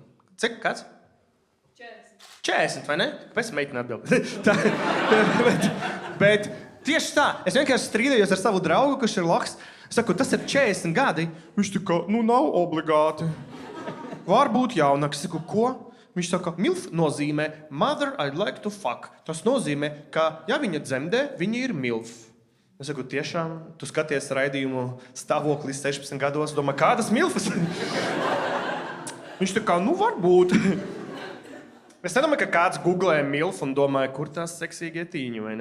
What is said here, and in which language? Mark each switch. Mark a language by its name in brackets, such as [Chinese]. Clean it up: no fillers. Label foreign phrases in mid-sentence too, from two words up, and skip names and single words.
[Latvian] Cik, kāds? 40, vai ne? Kāpēc meitene atbild? bet tieši tā. Es vienkārši strīdējos ar savu draugu, kurš ir loks. Es saku, tas ir 40 gadi. Viņš tā kā, nav obligāti. Varbūt jaunāks. Es saku, ko? Viņš saka, MILF nozīmē [English] Mother I'd like to fuck. [Latvian] Tas nozīmē, ka, ja viņa dzemdē, viņa ir MILF. Es saku, tiešām, tu skaties raidījumu stāvokli 16 gados, domā, kādas MILFas? Viņš tā kā, varbūt. Es nedomāju, ka kāds googlē MILF un domāja, kur tās seksīgie tīņi, vai ne?